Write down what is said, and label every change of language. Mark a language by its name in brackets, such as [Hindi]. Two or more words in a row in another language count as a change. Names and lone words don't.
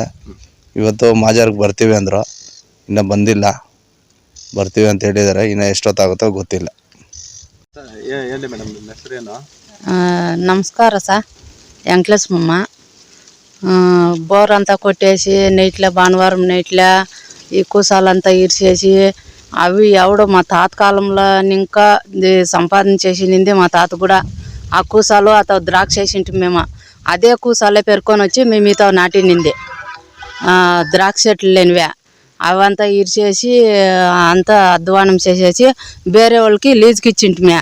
[Kannada] ಇವತ್ತು ಮಾಜಾರ್ಗೆ ಬರ್ತೀವಿ ಅಂದರು, ಇನ್ನೂ ಬಂದಿಲ್ಲ. ಬರ್ತೀವಿ ಅಂತ ಹೇಳಿದ್ದಾರೆ. ಇನ್ನು ಎಷ್ಟೊತ್ತಾಗುತ್ತೋ ಗೊತ್ತಿಲ್ಲ. ಹೇಳಿ ಮೇಡಮ್, ನಿಮ್ಮ ಹೆಸರೇನು? ನಮಸ್ಕಾರ ಸರ್, ವೆಂಕಟೇಶಮ್ಮ. [Telugu] బోర్ అంత కొట్టేసి నైట్ల భానువార నైట్ల ఈ కూసాలంతా ఇరిచేసి అవి ఎవడో మా తాత కాలంలో ఇంకా సంపాదించేసింది మా తాత కూడా. ఆ కూసాలు అత ద్రాక్ష వేసింటి మేము, అదే కూసాలే పెరుకొని వచ్చి మేము మీతో నాటినింది ద్రాక్ష చెట్లు లేనివే. అవంతా ఇరిచేసి అంతా అధ్వానం చేసేసి వేరే వాళ్ళకి లీజుకి ఇచ్చింటిమే.